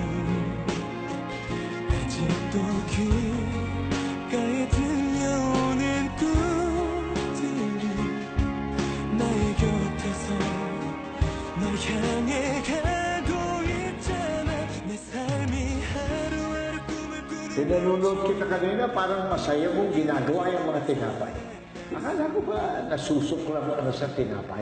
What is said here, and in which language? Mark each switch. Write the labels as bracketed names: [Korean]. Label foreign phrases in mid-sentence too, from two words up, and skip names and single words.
[Korean] 아직도 귓가에 들려오는 꿈들이 나의 곁에서 널 향해 가고 있잖아 내 삶이 하루하루 꿈을 꾸는 [Filipino] Pinalunod kita kanina, parang masaya mong ginagawa yung mga tinapay. Akala ko ba nasusok lang ka na sa tinapay?